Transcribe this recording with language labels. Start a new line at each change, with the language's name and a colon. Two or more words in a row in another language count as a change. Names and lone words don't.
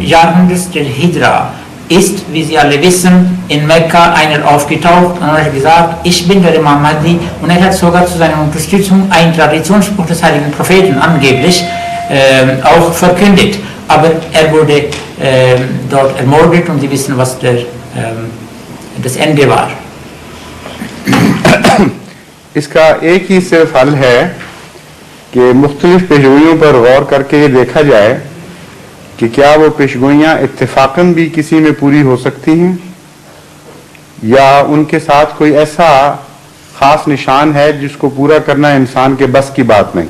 German: Jahrhunderts der Hijra ist, wie Sie alle wissen, in Mekka einer aufgetaucht und hat gesagt, ich bin der Imam Mahdi, und er hat sogar zu seiner Unterstützung einen Traditionsspruch des heiligen Propheten angeblich auch verkündet. Aber er wurde dort ermordet, und Sie wissen, was das Ende war.
Urdu: اس کا ایک ہی صرف حل ہے کہ مختلف پیشگوئیوں پر غور کر کے یہ دیکھا جائے کہ کیا وہ پیشگوئیاں اتفاقاً بھی کسی میں پوری ہو سکتی ہیں، یا ان کے ساتھ کوئی ایسا خاص نشان ہے جس کو پورا کرنا انسان کے بس کی بات نہیں.